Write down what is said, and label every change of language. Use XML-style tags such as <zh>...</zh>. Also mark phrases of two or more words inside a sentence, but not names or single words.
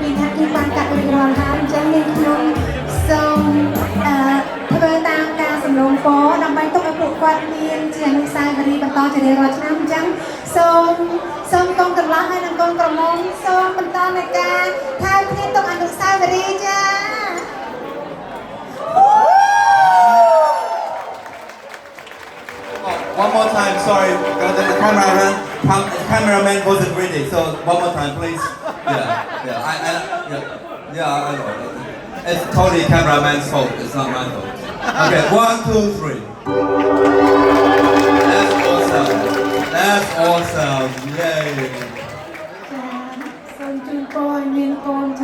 <km>ពីរថាគឺបានកាត់រួចរាល់ហើយអញ្ចឹងនាងខ្ញុំសូមធ្វើតាមការសម្លងពរដើម្បីទុកឲ្យពួកគាត់មានជាអនុស្សាវរីយ៍បន្តជារៀងរាល់ឆ្នាំអញ្ចឹងសូមកូនកម្លោះហើយនិងកូនក្រមុំសូមបន្តនៃការថែគ្នាទុកអនុស្សាវរីយ៍ចា</km> <en>one more time. Sorry, the cameraman wasn't ready. So one more time, please. Yeah. I know. It's totally cameraman's fault. It's not my fault. Okay, 1, 2, 3. That's awesome. That's awesome. Yay.</en> <km>សូមជូនពរមានពរ</km>